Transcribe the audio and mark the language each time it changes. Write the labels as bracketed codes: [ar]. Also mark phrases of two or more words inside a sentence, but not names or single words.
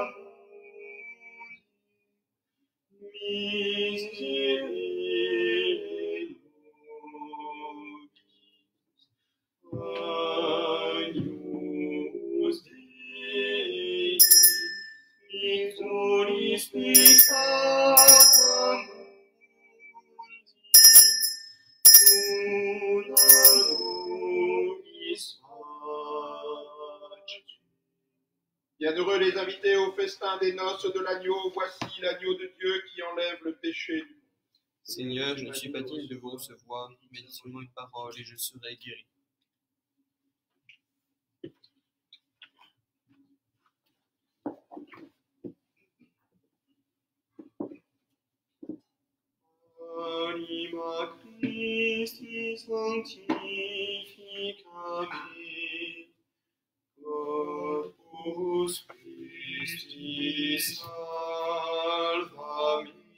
[la] mundi, miserere Agnus Dei, qui turis peccata mundi, una nobis facit. [fr] Bienheureux les invités au festin des noces de l'agneau. Voici l'agneau de Dieu qui enlève le péché du monde. Seigneur, je ne suis pas digne de vous recevoir, mais dis seulement une parole et je serai guéri. [la] Anima Christi sanctifica me, Corpus Christi salva me,